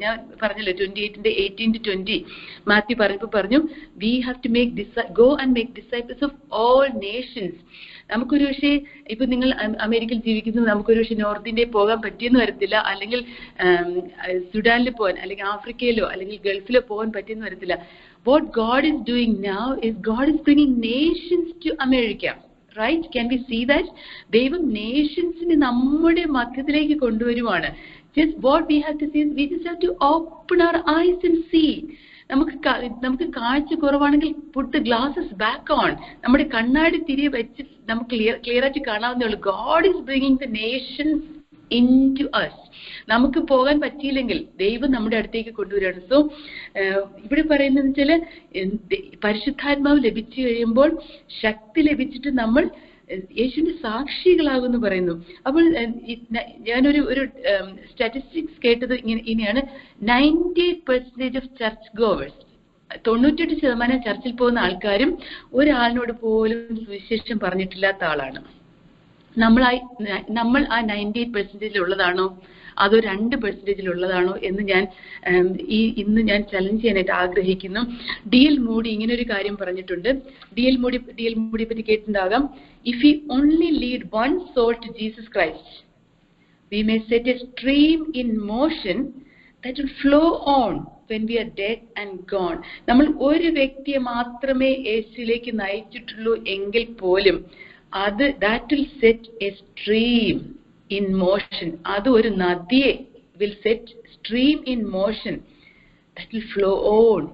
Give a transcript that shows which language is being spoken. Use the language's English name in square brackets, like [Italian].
[Malayalam] ഞാൻ പറഞ്ഞല്ലോ 28-18-20 മാത്യു പറഞ്ഞു [English] We have to go and make disciples of all nations. [Malayalam] നമുക്കൊരു പക്ഷേ ഇപ്പൊ നിങ്ങൾ അമേരിക്കയിൽ ജീവിക്കുന്നത്, നമുക്കൊരു പക്ഷേ നോർത്ത് ഇന്ത്യയിൽ പോകാൻ പറ്റിയെന്ന് വരത്തില്ല, അല്ലെങ്കിൽ സുഡാനിൽ പോകാൻ, അല്ലെങ്കിൽ ആഫ്രിക്കയിലോ അല്ലെങ്കിൽ ഗൾഫിലോ പോകാൻ പറ്റിയെന്ന് വരത്തില്ല. [English] What God is doing now is God is bringing nations to America. Right? Can we see that? [Malayalam] ദൈവം നേഷൻസിനെ നമ്മുടെ മധ്യത്തിലേക്ക് കൊണ്ടുവരുവാണ്. [English] Just what we have to see is we just have to open our eyes and see. [Malayalam] നമുക്ക് കാഴ്ച കുറവാണെങ്കിൽ [English] put the glasses back on. [Malayalam] നമ്മുടെ കണ്ണാടി തിരികെ വെച്ച് നമുക്ക് ക്ലിയർ ആയിട്ട് കാണാവുന്നേ ഉള്ളൂ. [English] God is bringing the nations into us. [Malayalam] നമുക്ക് പോകാൻ പറ്റിയില്ലെങ്കിൽ ദൈവം നമ്മുടെ അടുത്തേക്ക് കൊണ്ടുവരികയാണ്. സോ ഇവിടെ പറയുന്നത് വെച്ചാല് പരിശുദ്ധാത്മാവ് ലഭിച്ചു കഴിയുമ്പോൾ ശക്തി ലഭിച്ചിട്ട് നമ്മൾ യേശുവിന്റെ സാക്ഷികളാകുമെന്ന് പറയുന്നു. അപ്പോൾ ഞാനൊരു സ്റ്റാറ്റിസ്റ്റിക്സ് കേട്ടത് ഇങ്ങനെയാണ്. 98% [English] of church goers, [Malayalam] 98% ചർച്ചിൽ പോകുന്ന ആൾക്കാരും ഒരാളിനോട് പോലും സുവിശേഷം പറഞ്ഞിട്ടില്ലാത്ത ആളാണ്. നമ്മൾ ആ 98% ഉള്ളതാണോ അതോ 2% ഉള്ളതാണോ എന്ന് ഇന്ന് ഞാൻ ചലഞ്ച് ചെയ്യാനായിട്ട് ആഗ്രഹിക്കുന്നു. D.L. മൂഡി ഇങ്ങനെ ഒരു കാര്യം പറഞ്ഞിട്ടുണ്ട്. D.L. മൂഡിയെ പറ്റി കേട്ടിട്ടുണ്ടാകാം. [English] If we only lead one soul to Jesus Christ we may set a stream in motion that will flow on when we are dead and gone. [Malayalam] നമ്മൾ ഒരു വ്യക്തിയെ മാത്രമേ യേശുവിലേക്ക് നയിച്ചിട്ടുള്ളൂ എങ്കിൽ പോലും [English] that will set a stream in motion. [Malayalam] അത് ഒരു നദിയെ [English] will set stream in motion that will flow on.